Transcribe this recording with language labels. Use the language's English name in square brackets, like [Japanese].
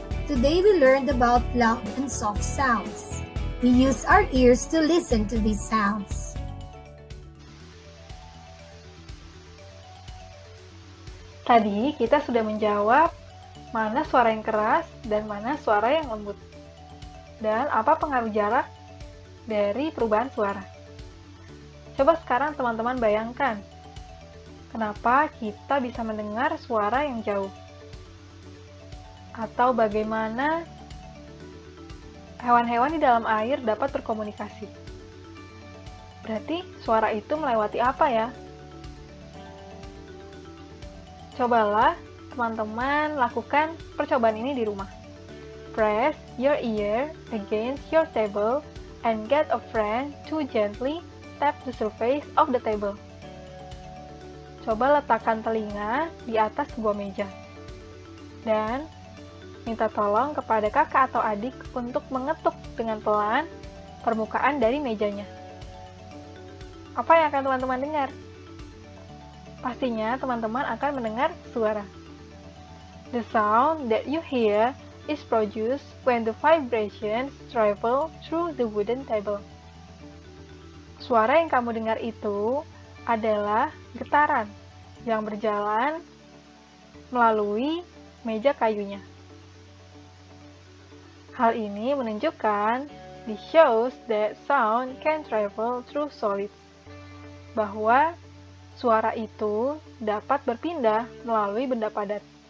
[English] Today we learned about loud and soft sounds. We use our ears to listen to these sounds. [Indonesian] Tadi kita sudah menjawab mana suara yang keras dan mana suara yang lembut. Dan apa pengaruh jarak dari perubahan suara. Coba sekarang teman-teman bayangkan, kenapa kita bisa mendengar suara yang jauh? Atau bagaimana hewan-hewan di dalam air dapat berkomunikasi. Berarti suara itu melewati apa ya? Cobalah teman-teman lakukan percobaan ini di rumah. [English] Press your ear against your table and get a friend to gently tap the surface of the table. [Indonesian] Coba letakkan telinga di atas sebuah meja. Dan minta tolong kepada kakak atau adik untuk mengetuk dengan pelan permukaan dari mejanya. Apa yang akan teman-teman dengar? Pastinya teman-teman akan mendengar suara. [English] The sound that you hear is produced when the vibrations travel through the wooden table. [Indonesian] Suara yang kamu dengar itu adalah getaran yang berjalan melalui meja kayunya. Hal ini menunjukkan [English] this shows that sound can travel through solids, [Indonesian] bahwa suara itu dapat berpindah melalui benda padat.